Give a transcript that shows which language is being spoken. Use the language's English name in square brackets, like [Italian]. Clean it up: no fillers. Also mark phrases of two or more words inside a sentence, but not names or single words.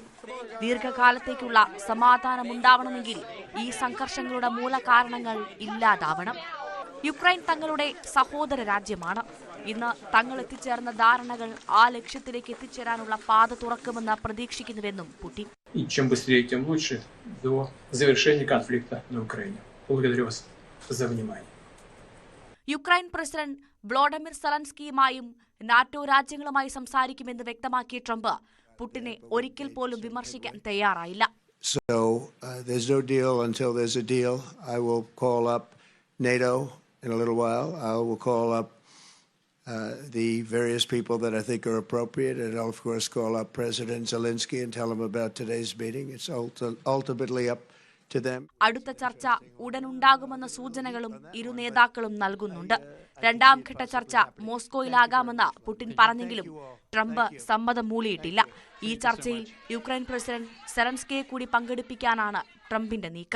[Malayalam] ദീർഘകാലത്തേക്കുള്ള സമാധാനമുണ്ടാവണമെങ്കിൽ ഈ സംഘർഷങ്ങളുടെ മൂലകാരണങ്ങൾ ഇല്ലാതാവണം. യുക്രൈൻ തങ്ങളുടെ സഹോദര രാജ്യമാണ്. ഇന്ന് തങ്ങൾ എത്തിച്ചേർന്ന ധാരണകൾ ആ ലക്ഷ്യത്തിലേക്ക് എത്തിച്ചേരാനുള്ള പാത തുറക്കുമെന്ന് പ്രതീക്ഷിക്കുന്നുവെന്നും പുടിൻ. [Russian] Чем быстрее, тем лучше до завершения конфликта на Украине. Благодарю вас за внимание. [Malayalam] യുക്രൈൻ പ്രസിഡന്റ് വ്ളോഡിമിർ സെലൻസ്കിയുമായും നാറ്റോ രാജ്യങ്ങളുമായി സംസാരിക്കുമെന്ന് വ്യക്തമാക്കിയ ട്രംപ് പുടിനെ ഒരിക്കൽ പോലും വിമർശിക്കാൻ തയ്യാറായില്ല. [English] So there's no deal until there's a deal. I will call up NATO in a little while. I will call up the various people that I think are appropriate, and I'll of course call up President Zelensky and tell him about today's meeting. It's ultimately up to them. [Malayalam] അടുത്ത ചർച്ച ഉടനുണ്ടാകുമെന്ന സൂചനകളും ഇരു നേതാക്കളും നൽകുന്നുണ്ട്. രണ്ടാം ഘട്ട ചർച്ച മോസ്കോയിലാകാമെന്ന് പുടിൻ പറഞ്ഞെങ്കിലും ട്രംപ് സമ്മതം മൂളിയിട്ടില്ല. ഈ ചർച്ചയിൽ യുക്രൈൻ പ്രസിഡന്റ് സെലൻസ്കിയെ കൂടി പങ്കെടുപ്പിക്കാനാണ് ട്രംപിന്റെ നീക്കം.